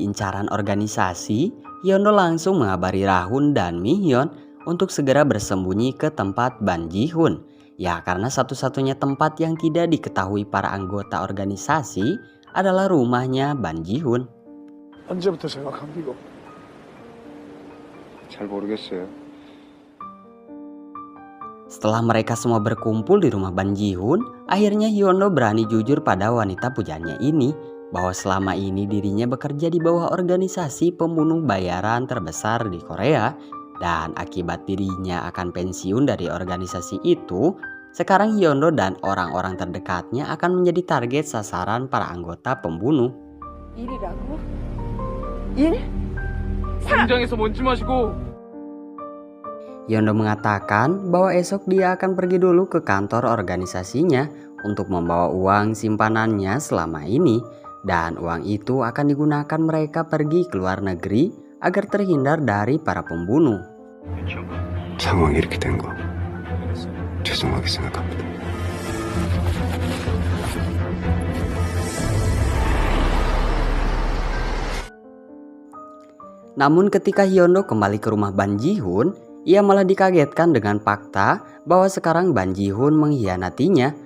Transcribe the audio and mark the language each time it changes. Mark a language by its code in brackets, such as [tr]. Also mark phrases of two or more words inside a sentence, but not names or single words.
[id] incaran organisasi, Hyondo langsung mengabari Rahun dan Mihyun untuk segera bersembunyi ke tempat Ban Ji-hun. Ya karena satu-satunya tempat yang tidak diketahui para anggota organisasi adalah rumahnya Ban Ji-hun. [ko] 언제부터 생각한 기고? 잘 모르겠어요. [id] Setelah mereka semua berkumpul di rumah Ban Ji-hun, akhirnya Hyondo berani jujur pada wanita pujaannya ini bahwa selama ini dirinya bekerja di bawah organisasi pembunuh bayaran terbesar di Korea. Dan akibat dirinya akan pensiun dari organisasi itu, sekarang Hyondo dan orang-orang terdekatnya akan menjadi target sasaran para anggota pembunuh. [ko] 일이라고? 일? 현장에서 먼지 마시고. [id] Hyondo mengatakan bahwa esok dia akan pergi dulu ke kantor organisasinya untuk membawa uang simpanannya selama ini. Dan uang itu akan digunakan mereka pergi ke luar negeri agar terhindar dari para pembunuh. [ko] 상황이 이렇게 된 거 죄송하게 생각합니다. [id] Namun ketika Hyondo kembali ke rumah Ban Ji-hun, ia malah dikagetkan dengan fakta bahwa sekarang Ban Ji-hun mengkhianatinya.